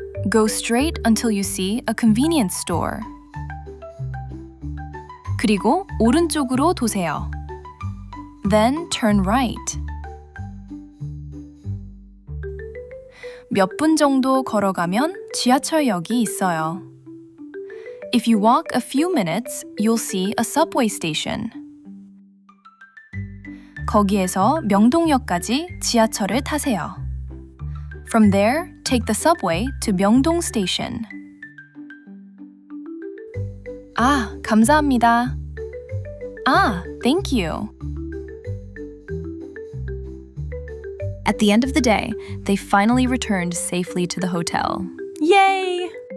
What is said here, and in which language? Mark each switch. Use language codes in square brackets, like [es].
[en] Go straight until you see a convenience store. [ko] 그리고 오른쪽으로 도세요. [en] Then turn right. [ko] 몇 분 정도 걸어가면 지하철역이 있어요. [en] If you walk a few minutes, you'll see a subway station. [ko] 거기에서 명동역까지 지하철을 타세요. [en] From there, take the subway to Myeongdong Station. [ko] 아, 감사합니다. 아, [en] thank you. At the end of the day, they finally returned safely to the hotel. Yay!